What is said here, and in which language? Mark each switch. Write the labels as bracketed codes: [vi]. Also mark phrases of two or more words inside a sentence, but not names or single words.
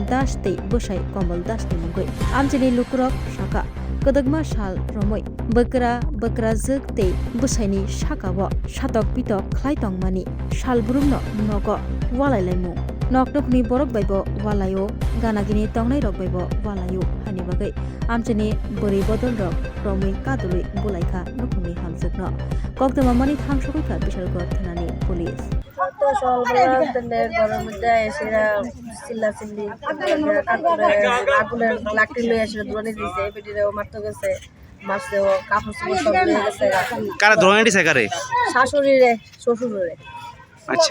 [trp] das tei busai komal das ni mungoi amchini lukurok shaka Kadagma shal romoi bakra juk tei busaini shakawo shatok pitok khlai tongmani shal burumno nogo walailaimu noknokni borok baibo walayo ganagini tongnai rok baibo walayo hani bagai amchini bori bodol rok romoi kadului bulaikha nukungni hamjukno kokdama mani thamsukha Bishalgor thanani police [bn] তো সকালবেলা ঘরের মধ্যে এসে চিল্লাচিল্লি আগুনের লাকড়ি লয়ে এসে ধরে দিয়েছে পেটিরেও মারতে গেছে মারছেও কাপড় চোপড় সব নিয়ে গেছে কারা ধরে দিছে কারে শাশুড়িরে শ্বশুরে আচ্ছা